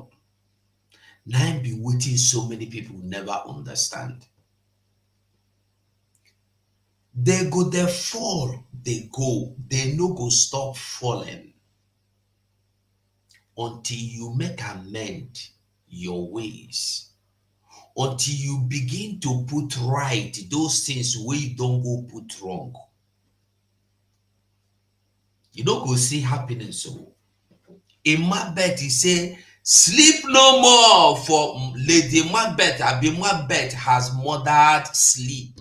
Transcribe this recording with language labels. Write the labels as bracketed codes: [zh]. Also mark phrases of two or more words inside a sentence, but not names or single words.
[pcm] Na im be wetin so many people never understand. They go dey fall, they go. They no go stop falling until you make amend your ways, until you begin to put right those things where you don't go put wrong. You don't go see happiness. So in Macbeth, he say, sleep no more, for Lady Macbeth, Abi Macbeth has murdered sleep.